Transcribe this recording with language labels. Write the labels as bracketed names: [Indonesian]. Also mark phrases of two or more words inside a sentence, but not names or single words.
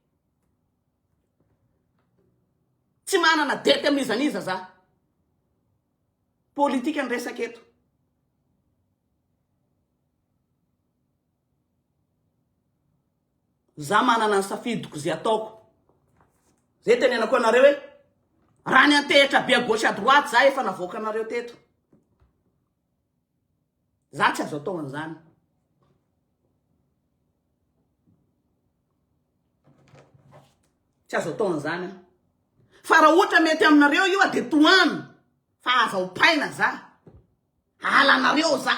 [Malagasy] Tsy manana dety amin'izaniza za. Politika ny resaka eto. Za manana ny safidiko zay ataoko. Zay tenenako anareo hoe raha ny antehitra be [French] à gauche à droite [Malagasy] za efa navoaka anareo teto. Za tsy azo atao an'izany. Tsy azo atao an'izany. Fa raha ohatra mety aminareo io de toano. Fa azahopaina za. Alanareo za.